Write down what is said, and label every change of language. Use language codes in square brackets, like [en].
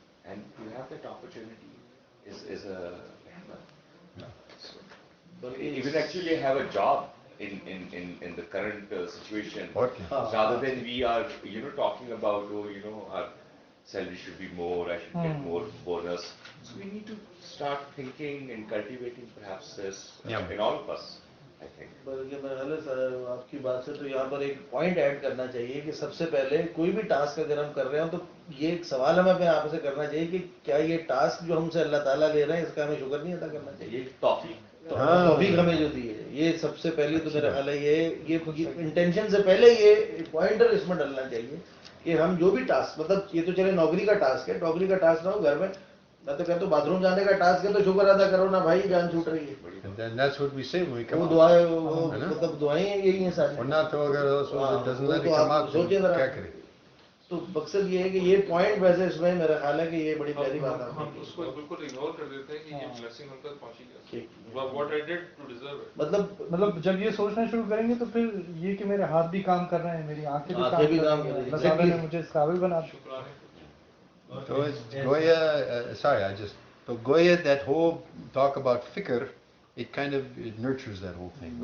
[en] And to have that opportunity is a so, even actually have a job in the current situation, rather than we are, talking about, our salary should be more, I should get more bonus. So we need to start thinking and cultivating perhaps this in all of us, I think. [hi] बल्कि मेरे ख्याल से आपकी बात से तो यहाँ पर एक पॉइंट ऐड करना चाहिए कि सबसे पहले कोई भी टास्क अगर हम कर रहे हो तो ये एक सवाल हमें अपने आप से करना चाहिए कि क्या ये टास्क जो हमसे अल्लाह ताला ले रहे हैं इसका हमें शुक्र नहीं अदा करना चाहिए। तौफीक हमें जो दी है, ये सबसे पहले तो मेरा ख्याल है ये इंटेंशन से पहले ये पॉइंटर इसमें डलना चाहिए कि हम जो भी टास्क, मतलब ये तो चले नौकरी का टास्क है, नौकरी का टास्क ना हो घर में, मैं तो कहता हूँ बाथरूम जाने का टास्क है तो शुक्र अदा करो ना भाई, जान छूट रही है। [en] And then that's what we say when we come [hi] वो [en] out. [hi] दुआएं, मतलब दुआएं यही हैं सारी। और ना तो अगर [en] doesn't let it come out, [hi] तो क्या करें? तो मकसद ये है कि ये पॉइंट वैसे इसमें मेरा ख्याल है कि ये बड़ी प्यारी बात है। हम उसको बिल्कुल इग्नोर कर देते हैं कि ये ब्लेसिंग हम तक पहुंची गई। [en] What I did to deserve it। [hi] मतलब जब ये सोचना शुरू करेंगे तो फिर ये कि मेरे हाथ भी काम कर रहे हैं, मेरी आंखें भी काम कर रही हैं, अल्लाह ताला ने मुझे इस काबिल बना दिया। [en] So it's Goya, so Goya, that whole talk about fikr, it kind of nurtures that whole thing.